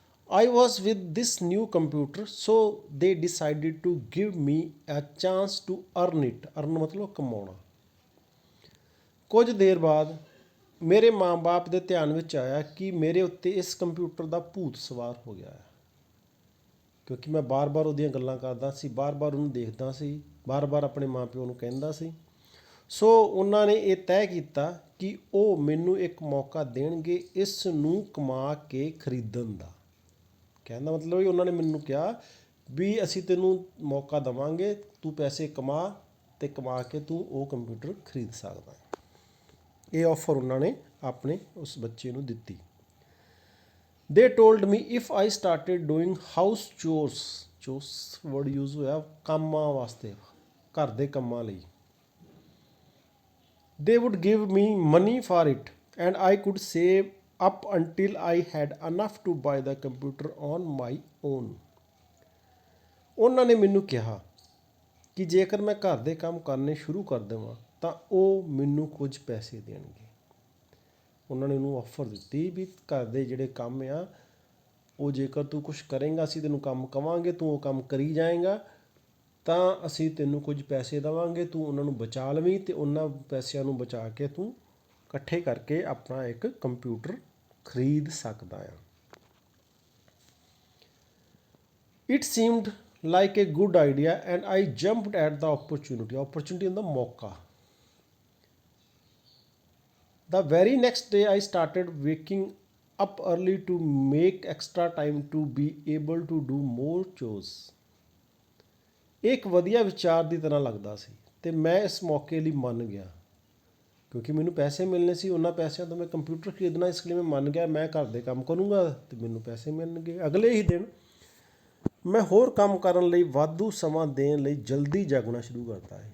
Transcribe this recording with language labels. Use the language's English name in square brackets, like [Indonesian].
[English] I was with this new computer, so they decided to give me a chance to earn it. [Punjabi] Earn ਮਤਲਬ ਕਮਾਉਣਾ। ਕੁਝ ਦੇਰ ਬਾਅਦ ਮੇਰੇ ਮਾਂ-ਬਾਪ ਦੇ ਧਿਆਨ ਵਿੱਚ ਆਇਆ ਕਿ ਮੇਰੇ ਉੱਤੇ ਇਸ ਕੰਪਿਊਟਰ ਦਾ ਭੂਤ ਸਵਾਰ ਹੋ ਗਿਆ ਹੈ, ਕਿਉਂਕਿ ਮੈਂ ਬਾਰ-ਬਾਰ ਉਹਦੀਆਂ ਗੱਲਾਂ ਕਰਦਾ ਸੀ, ਬਾਰ-ਬਾਰ ਉਹਨੂੰ ਦੇਖਦਾ ਸੀ, ਬਾਰ-ਬਾਰ ਆਪਣੇ ਮਾਂ-ਪਿਓ ਨੂੰ ਕਹਿੰਦਾ ਸੀ। ਸੋ ਉਹਨਾਂ ਨੇ ਇਹ ਤੈਅ ਕੀਤਾ ਕਿ ਉਹ ਮੈਨੂੰ ਇੱਕ ਮੌਕਾ ਦੇਣਗੇ ਇਸ ਨੂੰ ਕਮਾ ਕੇ ਖਰੀਦਣ ਦਾ। ਕਹਿਣ ਦਾ ਮਤਲਬ ਵੀ ਉਹਨਾਂ ਨੇ ਮੈਨੂੰ ਕਿਹਾ ਵੀ ਅਸੀਂ ਤੈਨੂੰ ਮੌਕਾ ਦੇਵਾਂਗੇ, ਤੂੰ ਪੈਸੇ ਕਮਾ ਅਤੇ ਕਮਾ ਕੇ ਤੂੰ ਉਹ ਕੰਪਿਊਟਰ ਖਰੀਦ ਸਕਦਾ। ਇਹ ਆਫਰ ਉਹਨਾਂ ਨੇ ਆਪਣੇ ਉਸ ਬੱਚੇ ਨੂੰ ਦਿੱਤੀ। [English] they told me if I started doing house chores word use [Punjabi] ਹੋਇਆ ਕੰਮਾਂ ਵਾਸਤੇ, ਘਰ ਦੇ ਕੰਮਾਂ ਲਈ। [English] They would give me money for it and I could save up until I had enough to buy the computer on my own. [Punjabi] ਉਹਨਾਂ ਨੇ ਮੈਨੂੰ ਕਿਹਾ ਕਿ ਜੇਕਰ ਮੈਂ ਘਰ ਦੇ ਕੰਮ ਕਰਨੇ ਸ਼ੁਰੂ ਕਰ ਦੇਵਾਂ ਤਾਂ ਉਹ ਮੈਨੂੰ ਕੁਝ ਪੈਸੇ ਦੇਣਗੇ। ਉਹਨਾਂ ਨੇ ਉਹਨੂੰ ਆਫਰ ਦਿੱਤੀ ਵੀ ਘਰ ਦੇ ਜਿਹੜੇ ਕੰਮ ਆ ਉਹ ਜੇਕਰ ਤੂੰ ਕੁਛ ਕਰੇਂਗਾ, ਅਸੀਂ ਤੈਨੂੰ ਕੰਮ ਕਵਾਂਗੇ, ਤੂੰ ਉਹ ਕੰਮ ਕਰੀ ਜਾਏਂਗਾ ਤਾਂ ਅਸੀਂ ਤੈਨੂੰ ਕੁਝ ਪੈਸੇ ਦੇਵਾਂਗੇ, ਤੂੰ ਉਹਨਾਂ ਨੂੰ ਬਚਾ ਲਵੀਂ ਅਤੇ ਉਹਨਾਂ ਪੈਸਿਆਂ ਨੂੰ ਬਚਾ ਕੇ ਤੂੰ ਇਕੱਠੇ ਕਰਕੇ ਆਪਣਾ ਇੱਕ ਕੰਪਿਊਟਰ ਖਰੀਦ ਸਕਦਾ ਆ। [English] it seemed like a good idea and I jumped at the opportunity [Punjabi] ਹੁੰਦਾ ਮੌਕਾ। [English] The very next day I started waking up early to make extra time to be able to do more chores। [Punjabi] ਇਹ ਇੱਕ ਵਧੀਆ ਵਿਚਾਰ ਦੀ ਤਰ੍ਹਾਂ ਲੱਗਦਾ ਸੀ ਅਤੇ ਮੈਂ ਇਸ ਮੌਕੇ ਲਈ ਮੰਨ ਗਿਆ ਕਿਉਂਕਿ ਮੈਨੂੰ ਪੈਸੇ ਮਿਲਣੇ ਸੀ। ਉਹਨਾਂ ਪੈਸਿਆਂ ਤੋਂ ਮੈਂ ਕੰਪਿਊਟਰ ਖਰੀਦਣਾ, ਇਸ ਲਈ ਮੈਂ ਮੰਨ ਗਿਆ ਮੈਂ ਘਰ ਦੇ ਕੰਮ ਕਰੂੰਗਾ ਅਤੇ ਮੈਨੂੰ ਪੈਸੇ ਮਿਲਣਗੇ। ਅਗਲੇ ਹੀ ਦਿਨ ਮੈਂ ਹੋਰ ਕੰਮ ਕਰਨ ਲਈ ਵਾਧੂ ਸਮਾਂ ਦੇਣ ਲਈ ਜਲਦੀ ਜਾਗਣਾ ਸ਼ੁਰੂ ਕਰਤਾ ਹੈ।